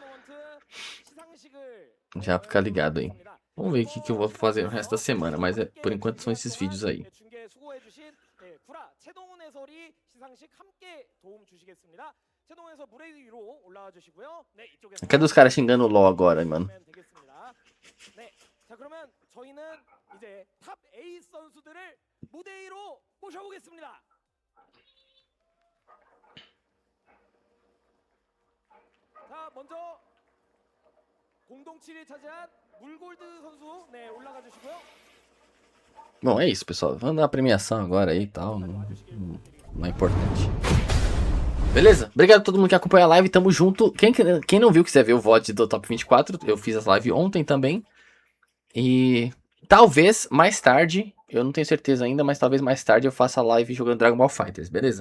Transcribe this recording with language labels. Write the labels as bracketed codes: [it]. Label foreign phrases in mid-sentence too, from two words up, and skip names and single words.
[pt] Já fica ligado aí. Vamos ver o que eu vou fazer no resto da semana, mas por enquanto são esses vídeos aí. Cadê os caras xingando o LoL agora, mano? [ko] 자 그러면 저희는 이제 탑 에이스 선수들을 무대 위로 모셔보겠습니다. 자 먼저 007을 차지한 물골드 선수 올라가 주시고요. [pt] Bom, é isso, pessoal. Vamos dar a premiação agora aí e tal. Não é importante. Beleza? Obrigado a todo mundo que acompanha a live. Tamo junto. Quem não viu, quiser ver o VOD do Top 24, eu fiz as lives ontem também. E talvez mais tarde, eu não tenho certeza ainda, mas talvez mais tarde eu faça a live jogando Dragon Ball FighterZ, beleza?